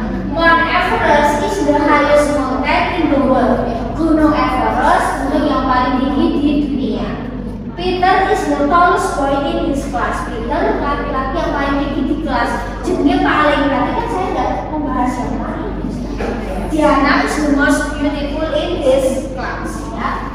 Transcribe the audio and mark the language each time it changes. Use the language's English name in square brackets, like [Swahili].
[English] Mount Everest is the highest mountain in the world. [Indonesian] Gunung Everest gunung yang paling tinggi di dunia. [English] Peter is the tallest boy in his class. [Indonesian] Peter laki-laki yang paling tinggi di kelas. Jadinya paling, berarti kan saya nggak membahas yang lain. [English] Diana is the most beautiful in his class ya.